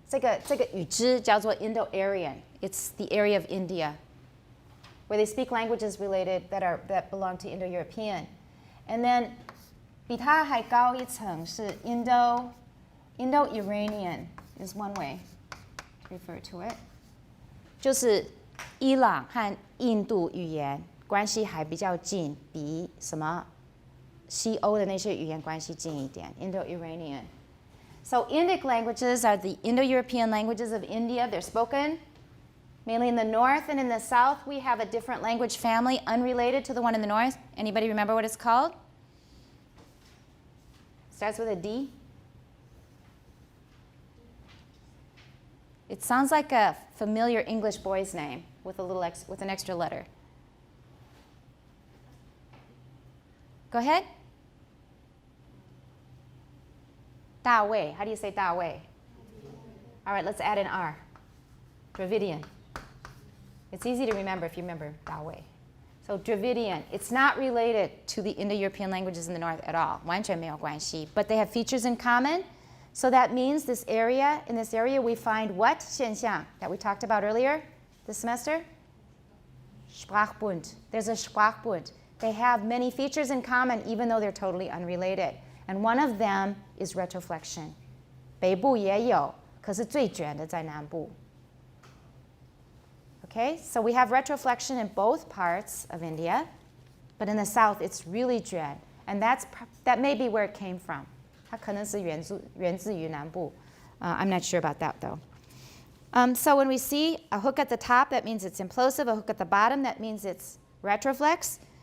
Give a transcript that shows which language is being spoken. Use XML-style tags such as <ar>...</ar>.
<zh>这个语支叫做 Indo-Aryan.</zh> <en>It's the area of India where they speak languages related that belong to Indo-European. And then</en> <zh>比它还高一层是</zh> <en>Indo-Iranian is one way to refer to it.</en> <zh>就是伊朗和印度语言关系还比较近，比什么西欧的那些语言关系近一点 Indo-Iranian.</zh> <en>So Indic languages are the Indo-European languages of India. They're spoken mainly in the north, and in the south we have a different language family unrelated to the one in the north. Anybody remember what it's called? Starts with a D. It sounds like a familiar English boy's name with an extra letter. Go ahead.</en> <zh>大卫.</zh> <en>How do you say 大卫? All right, let's add an R. Dravidian. It's easy to remember if you remember 大卫.So Dravidian. It's not related to the Indo-European languages in the north at all.</en> <zh>完全没有关系.</zh> <en>But they have features in common. So that means in this area we find what 现象 that we talked about earlier this semester? Sprachbund. There's a Sprachbund. They have many features in common even though they're totally unrelated. And one of them is retroflexion.</en> <zh>北部也有，可是最卷的在南部.</zh> <en>Okay, so we have retroflexion in both parts of India, but in the south it's really dread, and that may be where it came from.</en> <zh>它可能是源自于南部.</zh> <en>I'm not sure about that though. So when we see a hook at the top, that means it's implosive. A hook at the bottom, that means it's retroflex.</en>